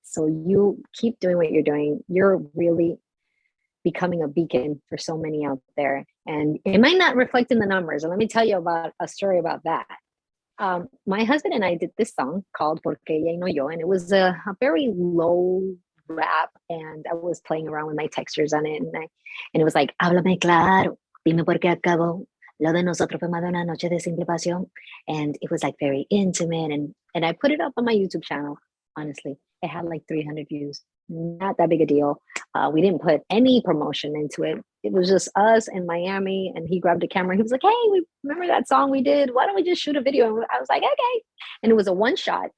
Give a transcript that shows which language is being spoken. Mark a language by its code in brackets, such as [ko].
[en] So you keep doing what you're doing. You're really becoming a beacon for so many out there. And it might not reflect in the numbers. And let me tell you about a story about that. My husband and I did this song called Porque Ella y No Yo, and it was a very low rap. And I was playing around with my textures on it. [es] And it was like, háblame claro, dime por qué acabó. Lo de nosotros fue más de una noche de simple pasión. [en] And it was like very intimate. And I put it up on my YouTube channel, honestly. It had like 300 views. Not that big a deal. We didn't put any promotion into it. It was just us in Miami, and he grabbed a camera. He was like, "Hey, we remember that song we did? Why don't we just shoot a video?" And I was like, "Okay." And it was a one shot.